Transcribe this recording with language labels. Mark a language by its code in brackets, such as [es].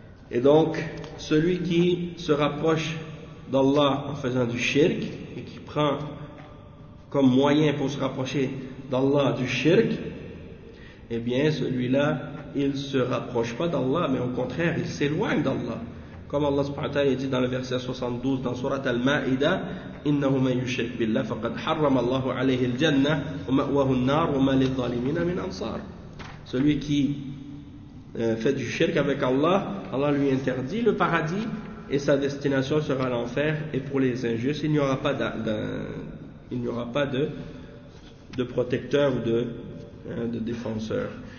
[fr] Et donc, celui qui se rapproche d'Allah en faisant du shirk, et qui prend comme moyen pour se rapprocher d'Allah du shirk, eh bien, celui-là, il ne se rapproche pas d'Allah, mais au contraire, il s'éloigne d'Allah. Comme Allah subhanahu wa ta'ala dit dans le verset 72 dans Surat Al-Ma'ida, [ar] إِنَّهُ مَنْ يُشْرِكْ بِاللَّهِ فَقَدْ حَرَّمَ اللَّهُ عَلَيْهِ الْجَنَّةِ وَمَأْوَهُ النَّارُ وَمَا لِلظَّالِمِينَ مِنْ أَنْصَارِ. [fr] Celui qui fait du shirk avec Allah, Allah lui interdit le paradis et sa destination sera l'enfer. Et pour les injustes, il n'y aura pas de protecteur ou de défenseur.